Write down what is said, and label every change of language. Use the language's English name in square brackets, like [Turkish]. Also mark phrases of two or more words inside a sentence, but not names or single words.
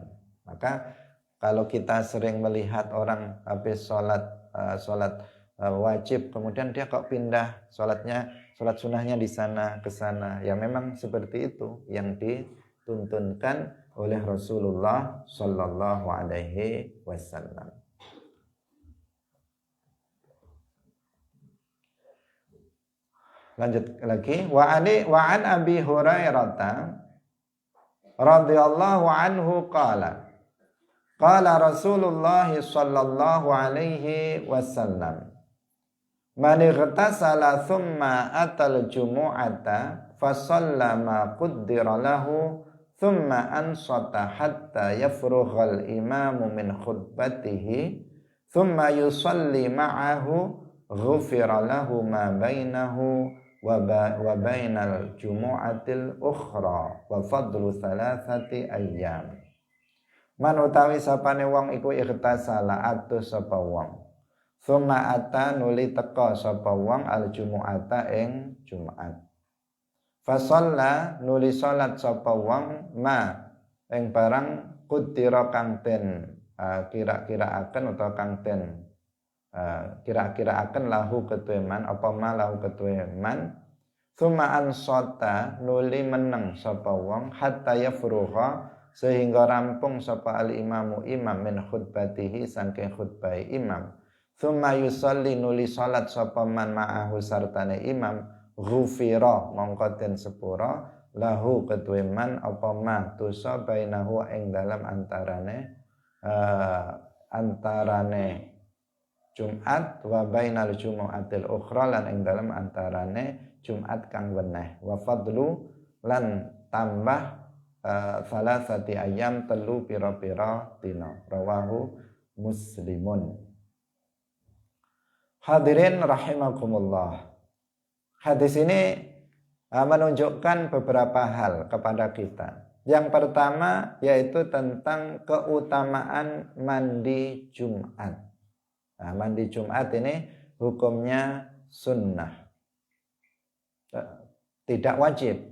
[Indonesian] Maka kalau kita sering melihat orang habis sholat wajib, kemudian dia kok pindah sholat sunnahnya di sana ke sana, ya memang seperti itu yang dituntunkan oleh Rasulullah [Arabic] صلى الله عليه وسلم. [Indonesian] Lanjut lagi, [Arabic] وعن أبي هريرة رضي الله عنه قال رسول الله صلى الله عليه وسلم من اغتسل ثم أتى الجمعة فصلى ما قدر له ثم أنصت حتى يفرغ الإمام من خطبته ثم يصلي معه غفر له ما بينه وبين الجمعة الأخرى وفضل ثلاثة أيام. [Javanese] Man utawi sapane wong iku ikhtasala atus sapa wong. [Arabic] ثم أتى [Javanese] nuli teka sapa wong [Arabic] الجمعة [Javanese] ing Jumat. Fasalla nuli salat sapa wong ma ing barang kudira kang den kira-kiraaken utawa kang den kira-kiraaken lahu ketuwe man apa ma lahu ketuwe man. [Arabic] ثم أنصت [Javanese] nuli meneng sapa wong [Arabic] حتى يفرغ [Javanese] sehingga rampung sapa [Arabic] الإمام [Javanese] imam [Arabic] من خطبته [Javanese] saking khutbah imam. [Arabic] ثم يصلي [Javanese] nuli salat sapa man ma'ahu sartane imam ghufira mongko den sepura lahu ketuwe man apa ma dosa bainahu ing dalam antarane Jumat [Arabic] وبين الجمعة الأخرى [Javanese] lan ing dalam antarane Jumat kang weneh [Arabic] وفضل [Javanese] lan tambah [Arabic] ثلاثة أيام [Javanese] telu pira-pira dina [Arabic] رواه مسلم. حاضرين رحمكم الله. [Indonesian] Hadis ini menunjukkan beberapa hal kepada kita. Yang pertama yaitu tentang keutamaan mandi Jumat. Nah, mandi Jumat ini hukumnya sunnah, tidak wajib.